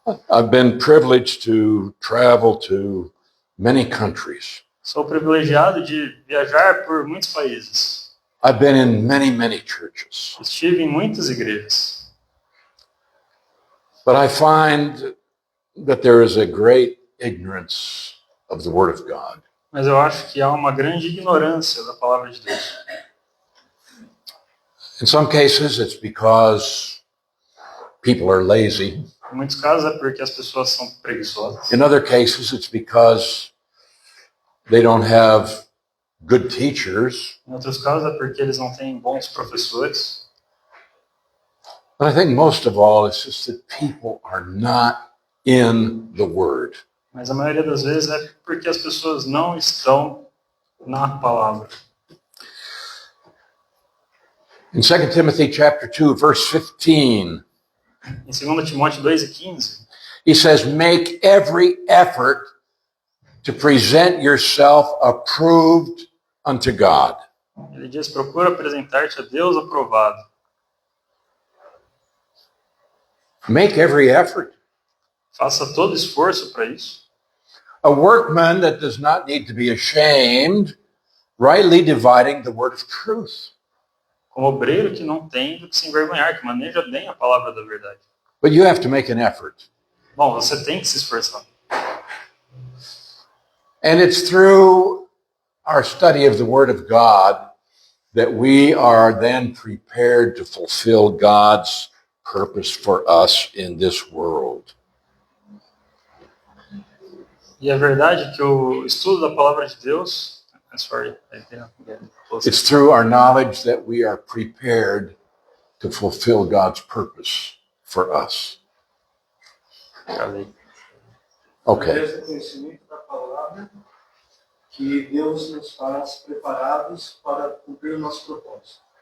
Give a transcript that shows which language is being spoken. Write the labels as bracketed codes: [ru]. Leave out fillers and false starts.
[en] I've been privileged to travel to many countries. [pt] Sou privilegiado de viajar por muitos países. [en] I've been in many, many churches. [pt] Estive em muitas igrejas. [en] But I find that there is a great ignorance of the Word of God. [pt] Mas eu acho que há uma grande ignorância da palavra de Deus. [en] In some cases, it's because people are lazy. [pt] Em muitos casos é porque as pessoas são preguiçosas. [en] In other cases, it's because they don't have good teachers. [pt] Em outros casos é porque eles não têm bons professores. [en] But I think most of all, it's just that people are not in the Word. [pt] Mas a maioria das vezes é porque as pessoas não estão na palavra. [en] In 2 Timothy chapter 2, verse 15, [pt] Em 2 Timóteo 2:15, [en] he says, make every effort to present yourself approved unto God. [pt] ele diz: procura apresentar-te a Deus aprovado. [en] Make every effort. [pt] Faça todo esforço para isso. [en] A workman that does not need to be ashamed, rightly dividing the word of truth. [pt] Como obreiro que não tem do que se envergonhar, que maneja bem a palavra da verdade. [en] But you have to make an effort. [pt] Bom, você tem que se esforçar. [en] And it's through our study of the Word of God that we are then prepared to fulfill God's purpose for us in this world. [pt] E a verdade é que o estudo da palavra de Deus... [en] Sorry, I didn't get close. It's through our knowledge that we are prepared to fulfill God's purpose for us. Okay. [pt] Através do conhecimento da palavra que Deus nos faz preparados para cumprir o nosso propósito.